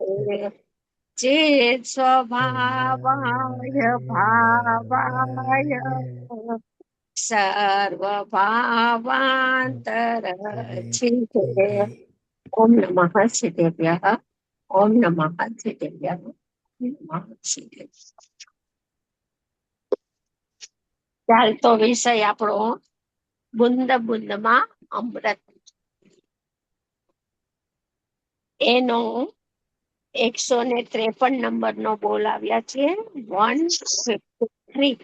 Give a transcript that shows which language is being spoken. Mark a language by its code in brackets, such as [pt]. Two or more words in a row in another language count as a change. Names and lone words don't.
[sa] चेत् स्वभावाय भावाय सर्वभावान्तरचिते ओम नमः श्रीदेव्यः ओम नमः श्रीदेव्यः ओम नमः श्रीदेव्यः. [gu] ચાલતો વિષય આપણો બુંદ બુંદમાં અમૃત, એનો 153 નંબરનો બોલ આવ્યા છે 153.